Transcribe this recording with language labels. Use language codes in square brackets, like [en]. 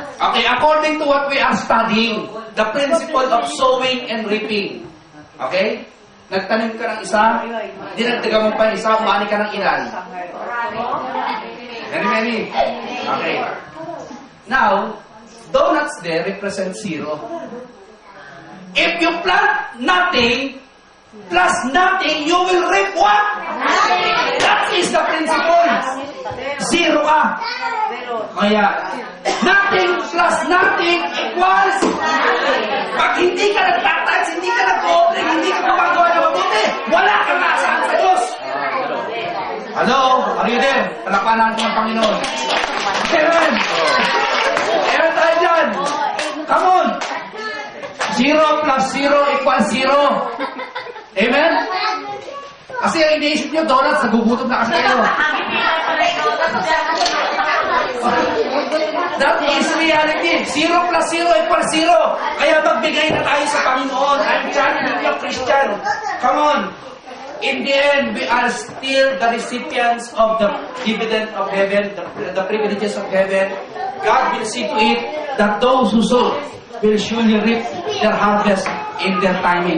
[en] Okay, according to what we are studying, the principle of sowing and reaping. Okay? [tl] Nagtanim ka ng isa, dinagdagan mo pa yung isa, umani ka ng ilan? [en] Many. Okay. Now, donuts there represent 0. If you plant nothing, plus nothing, you will reap what? That is the principle. 0 ka. Kaya, nothing plus nothing equals. [tl] Pag hindi ka nagtatouch, hindi ka nag-open, hindi ka gumagawa na mabuti, wala kang naasahan sa Diyos. Hello? Are you there? Palakpanan natin ang Panginoon. Amen. Amen tayo dyan. Come on. [en] 0 plus 0 equals 0. Amen? [tl] Kasi ang iniisip nyo, donuts, nagugutom na kasi kayo. [en] That is reality. 0 plus 0 equals 0. Kaya magbigay na tayo sa Panginoon. I'm trying to be a Christian. Come on. In the end, we are still the recipients of the dividend of heaven, the privileges of heaven. God will see to it that those who sow will surely reap their harvest in their timing.